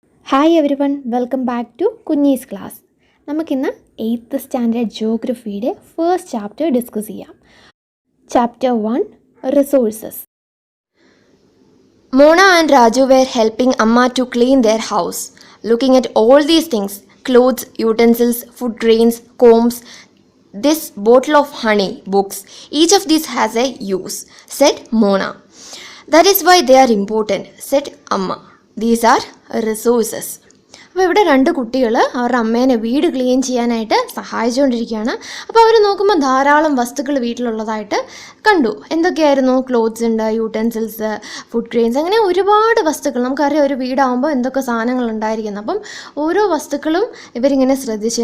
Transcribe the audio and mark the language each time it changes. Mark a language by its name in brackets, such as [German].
[English] Hi everyone, welcome back to Kunjees class. [Malayalam] നമുക്കിന്ന് 8th standard ജോഗ്രഫിയുടെ first chapter discuss ചെയ്യാം. [English] Chapter 1, resources. Mona and Raju were helping Amma to clean their house. Looking at all these things, clothes, utensils, food grains, combs, this bottle of honey, books, each of these has a use, said Mona. That is why they are important, said Amma. These are resources. [Malayalam] അപ്പോൾ ഇവിടെ രണ്ട് കുട്ടികൾ അവരുടെ അമ്മേനെ വീട് clean ചെയ്യാനായിട്ട് സഹായിച്ചുകൊണ്ടിരിക്കുകയാണ്. അപ്പോൾ അവർ നോക്കുമ്പോൾ ധാരാളം വസ്തുക്കൾ വീട്ടിലുള്ളതായിട്ട് കണ്ടു. എന്തൊക്കെയായിരുന്നു? ക്ലോത്ത്സ് ഉണ്ട്, യൂട്ടൻസിൽസ്, ഫുഡ് ഗ്രെയിൻസ്, അങ്ങനെ ഒരുപാട് വസ്തുക്കൾ. നമുക്കറിയാം ഒരു വീടാകുമ്പോൾ എന്തൊക്കെ സാധനങ്ങൾ ഉണ്ടായിരിക്കുന്നത്. അപ്പം ഓരോ വസ്തുക്കളും ഇവരിങ്ങനെ ശ്രദ്ധിച്ചു.